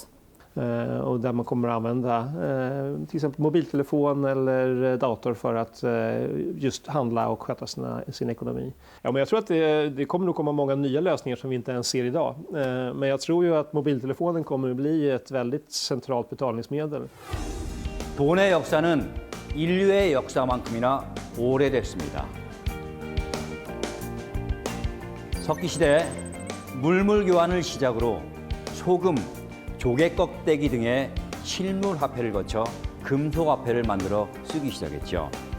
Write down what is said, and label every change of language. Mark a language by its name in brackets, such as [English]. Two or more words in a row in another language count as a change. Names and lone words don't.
[Swedish] Och där man kommer att använda till exempel mobiltelefon eller dator för att just handla och sköta sin ekonomi. Ja, men jag tror att det kommer nog komma många nya lösningar som vi inte ens ser idag. Men jag tror ju att mobiltelefonen kommer att bli ett väldigt centralt betalningsmedel. [Korean] 돈의 역사는 인류의 역사만큼이나 오래됐습니다. 석기시대 물물 교환을 시작으로 소금, 조개 껍데기 등의 실물 화폐를 거쳐 금속 화폐를 만들어 쓰기 시작했죠.